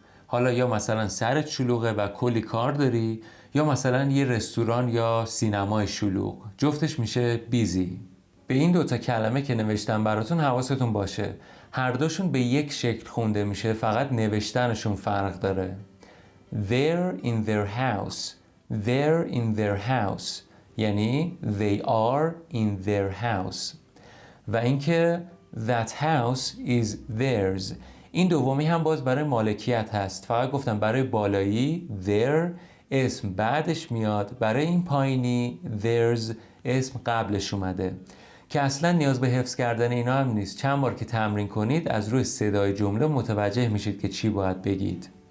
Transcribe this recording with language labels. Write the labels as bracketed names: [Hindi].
[Persian] حالا یا مثلا سرت شلوغه و کلی کار داری، یا مثلا یه رستوران یا سینمای شلوغ. جفتش میشه busy. به این دوتا کلمه که نوشتم براتون حواستون باشه. هر دوشون به یک شکل خونده میشه، فقط نوشتنشون فرق داره. [English] They're in their house. They're in their house. [Persian] یعنی [English] they are in their house. [Persian] و اینکه [English] that house is theirs. [Persian] این دومی هم باز برای مالکیت هست. فقط گفتم برای بالایی their اسم بعدش میاد، برای این پایینی theirs اسم قبلش اومده که اصلا نیاز به حفظ کردن اینا هم نیست. چند بار که تمرین کنید از روی صدای جمله متوجه میشید که چی باید بگید.